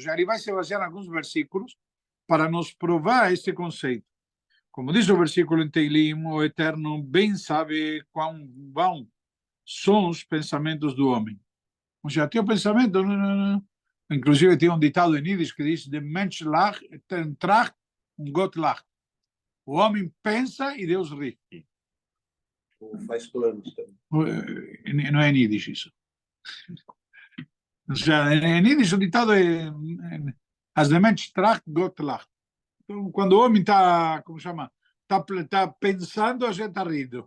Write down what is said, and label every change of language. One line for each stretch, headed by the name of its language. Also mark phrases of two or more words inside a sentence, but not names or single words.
Portuguese: Já ele vai se basear em alguns versículos para nos provar este conceito. Como diz o versículo em Teilim, o Eterno bem sabe quão vão são os pensamentos do homem. Ou seja, tem o pensamento, inclusive tem um ditado em Yiddish que diz,
Yiddish: דער מענטש לאַכט, טראַכט און גאָט לאַכט.
Portuguese: O homem pensa e Deus ri. Ou faz planos também. Não é em Yiddish isso. Ou seja, em Yiddish o ditado é
Yiddish: אַז דער מענטש טראַכט, גאָט לאַכט.
Portuguese: Então, quando o homem está, como chama, está pensando, a gente está rindo.